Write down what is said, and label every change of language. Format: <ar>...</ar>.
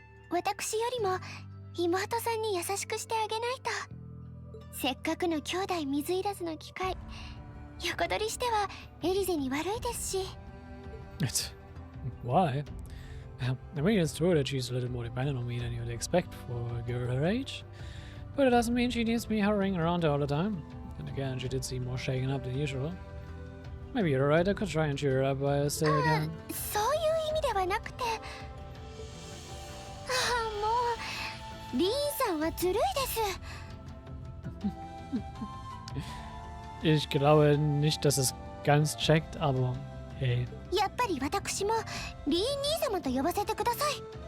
<ja>私よりも妹さんに優しくしてあげないと。せっかくの兄弟水入らずの機会、横取りしてはエリゼに悪いですし。</ja> <en>Why? I mean, it's true that she's a little more dependent on me than you'd expect for a girl her age. But it doesn't mean she needs me hovering around her all the time. And again, she did seem more shaken up than usual. Maybe you're right, I could try and cheer her up while I stay again.</en> <ja>そういう意味ではなくて。もう、リーンさんはずるいです。</ja> <de>Ich glaube nicht, dass es ganz checkt, aber hey.</de> <ja>やっぱり私もリーン兄様と呼ばせてください。</ja>